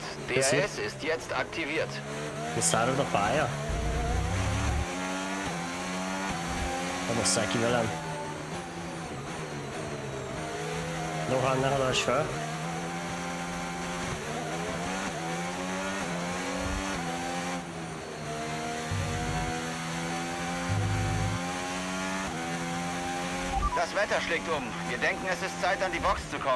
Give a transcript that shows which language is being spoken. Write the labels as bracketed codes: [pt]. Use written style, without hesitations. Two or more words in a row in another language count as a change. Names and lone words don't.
[de] DRS ist jetzt aktiviert. [hu] Kiszárad a pálya? Nem osszál ki velem. Dohan, ne haladj fel. [de] Das Wetter schlägt um. Wir denken, es ist Zeit, an die Box zu kommen.